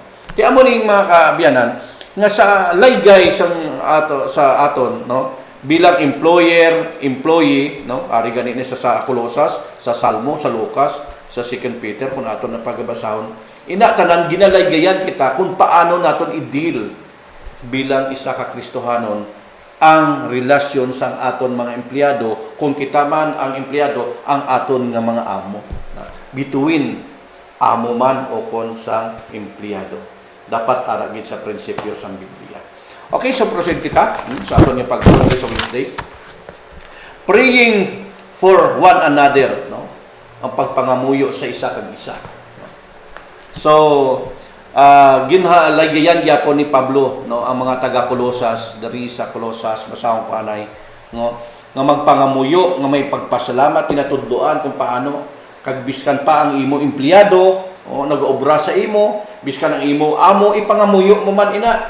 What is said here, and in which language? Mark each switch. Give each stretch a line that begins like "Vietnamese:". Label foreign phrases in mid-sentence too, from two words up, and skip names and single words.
Hiligaynon: Ti amo ning mga kaabyanan nga sa laygay sa aton, no? Bilang employer, employee, no? Ari gani ni sa Colosas, sa Salmo, sa Lucas, sa 2 Peter kung aton na pagbabasahon. Ina tanan ginalaygayan kita kung paano naton i-deal bilang isa ka Kristohanon ang relasyon sang aton mga empleyado, kung kita man ang empleyado ang aton nga mga amo. Between amo man o kon sang empleyado. Dapat aragid sa prinsipyo sang Biblia. Okay, so proceed kita sa aton yung pagtulong sa Wednesday.
English: Praying for one another,
Hiligaynon: no? Ang pagpangamuyo sa isa kag isa. No? So, ginhalaygayan gyapon ni Pablo, no, ang mga taga Colosas, diri sa Colosas, basahon panay, no, nga magpangamuyo, nga may pagpasalamat, tinatudloan kung paano kag biskan pa ang imo empleyado, o nag-obra sa imo, biskan ang imo amo ipangamuyo mo man ina.